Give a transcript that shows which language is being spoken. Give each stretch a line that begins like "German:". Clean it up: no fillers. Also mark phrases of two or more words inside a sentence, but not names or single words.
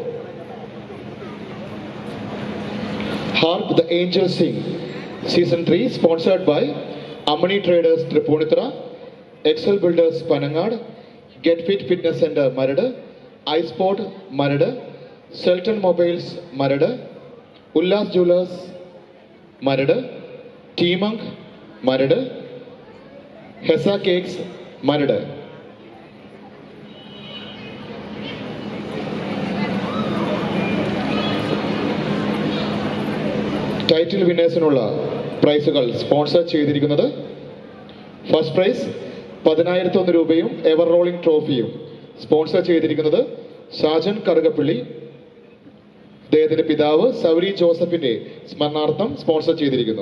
English: Harp the Angels Sing, Season 3, sponsored by Amani Traders Tripunithura, Excel Builders Panangad, Get Fit Fitness Center Marada, iSport Marada, Selton Mobiles Marada, Ullas Jewelers Marada, T-Monk Marada, Hessa Cakes Marada. title winnersinulla
Malayalam: പ്രൈസുകൾ സ്പോൺസർ ചെയ്തിരിക്കുന്നത്
English: first prize
Malayalam: 10,001 രൂപയും
English: ever rolling trophiyum
Malayalam: സ്പോൺസർ ചെയ്തിരിക്കുന്നത് ഷാജൻ കറുകപ്പള്ളി, അദ്ദേഹത്തിന്റെ പിതാവ് സൗരി ജോസഫിന്റെ സ്മരണാർത്ഥം സ്പോൺസർ ചെയ്തിരിക്കുന്നു.